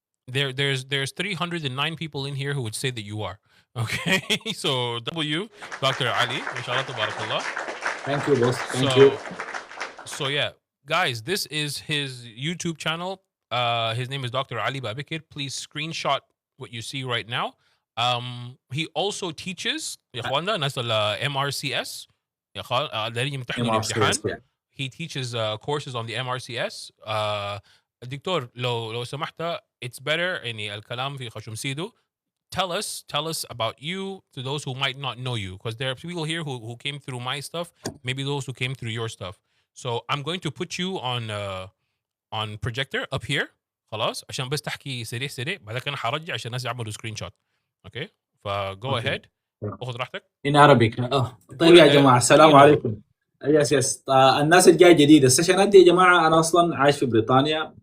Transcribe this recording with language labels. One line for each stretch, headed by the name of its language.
English: There's 309 people in here who would say that you are. Okay. So W, Dr. Ali, mashallah tabarakallah. Thank you, boss. Thank you. So yeah, guys, this is his YouTube channel. His name is Dr. Ali Babikir. Please screenshot what you see right now.
Arabic: He also teaches يا اخوانا ناس MRCS يا دارين يمتحنوا الامتحان.
English: MRCS, yeah. He teaches courses on the MRCS.
Arabic: دكتور لو سمحت
English: it's better
Arabic: يعني الكلام في خشم سيدو.
English: Tell us about you to those who might not know you, because there are people here who came through my stuff, maybe those who came through your stuff. So I'm going to put you on projector up here
Arabic: خلاص عشان بس تحكي سريع بعدين انا حرجع عشان الناس يعملوا سكرين شوت. اوكي فجو اهيد خذ راحتك.
English: In Arabic.
Arabic: طيب يا جماعة السلام عليكم. يس الناس الجاي جديد السيشنات دي يا جماعة أنا أصلا عايش في بريطانيا.